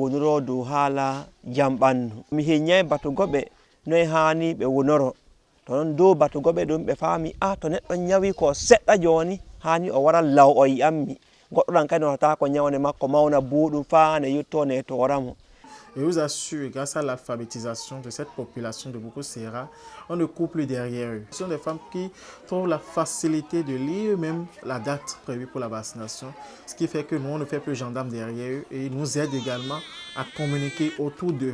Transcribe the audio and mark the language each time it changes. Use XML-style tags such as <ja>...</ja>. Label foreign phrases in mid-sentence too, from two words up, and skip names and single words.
<ff>wonoro dow haala jam ɓandu mi heññay batugoɓe noyi hani ɓe wonoro to non dow batugoɓe ɗum ɓe faami to neɗɗo ñawi ko seɗɗa joni hani o wara law o yi'ammi goɗɗo ɗan kadi notata ko ñawne makko mawna buuɗum fa ne yetto ne toramo.</ff> <fr>Je vous assure, grâce à l'alphabétisation de cette population de Boukoussera, on ne coupe plus derrière eux. Ce sont des femmes qui trouvent la facilité de lire même la date prévue pour la vaccination, ce qui fait que nous, on ne fait plus gendarme derrière eux et ils nous aident également à communiquer autour d'eux.</fr>